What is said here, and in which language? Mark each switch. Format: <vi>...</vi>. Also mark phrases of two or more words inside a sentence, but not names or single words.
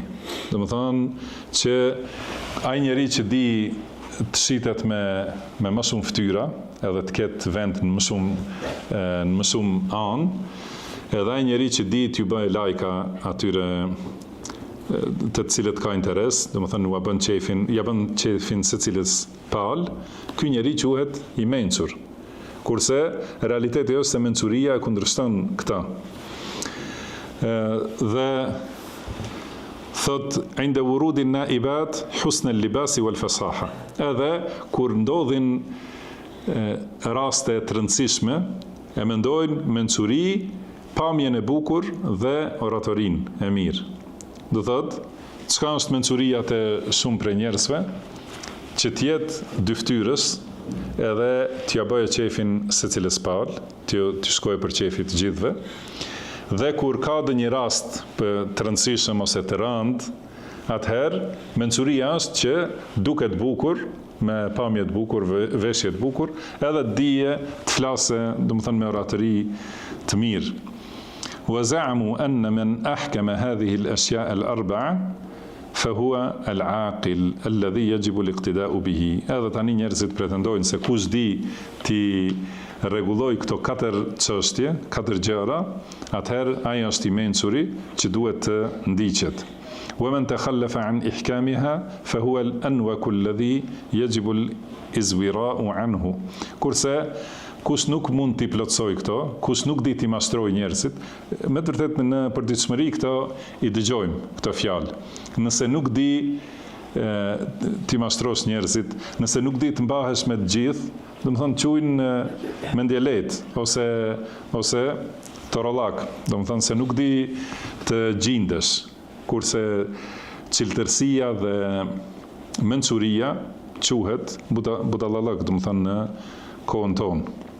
<sq>Do të thonë që ai njeri që di të shitet me më shumë fytyra, edhe të ketë vend në më shumë anë, edhe ai njeri që di t'ju bëjë lajka atyre të cilët ka interes, do të thënë ja bën qefin secilës palë, ky njeri quhet I mençur. Kurse realiteti është se mençuria e kundërshton këta. Dhe thot</sq> <ar>عند ورود النائبة حسن اللباس والفصاحة.</ar> <sq>Edhe kur ndodhin raste të rëndësishme, e mendojnë mençuri, pamjen e bukur dhe oratorinë e mirë. Do thotë, çka është mençuria te shumë prej njerëzve, që t'jetë dyftyrës, edhe t'ja bëjë qefin secilës palë, t'ju shkojë për qefi të gjithëve, dhe kur ka një rast të rëndësishëm ose të rëndë, atëherë mençuria është që duket bukur, me pamje të bukur, veshje të bukur, edhe dije të flasë, do të thënë me oratori të mirë.</sq> <ar>وزعموا أن من أحكم هذه الأشياء الأربعة فهو العاقل الذي يجب الاقتداء به.</ar> <sq>Edhe tani njerëzit pretendojnë se kush di ti rregulloj këto 4 çështje, 4 gjëra, atëherë ai është I mençuri që duhet të ndiqet.</sq> <ar>ومن تخلف عن إحكامها فهو الأنوك الذي يجب الإزوراء عنه.</ar> <sq>Kurse kush nuk mund t'i plotësoj këto, kush nuk di t'i mashtroj njerëzit, me të vërtet në përditshmëri këto I dëgjojmë këto fjalë. Nëse nuk di ti mashtrosh njerëzit, nëse nuk di të mbahesh me të gjithë, do të thonë quajnë mendje lehtë ose torollak, do të thonë se nuk di të gjindesh, kurse çiltërsia dhe mençuria quhet budallallak, do të thonë në kohën tonë.</sq>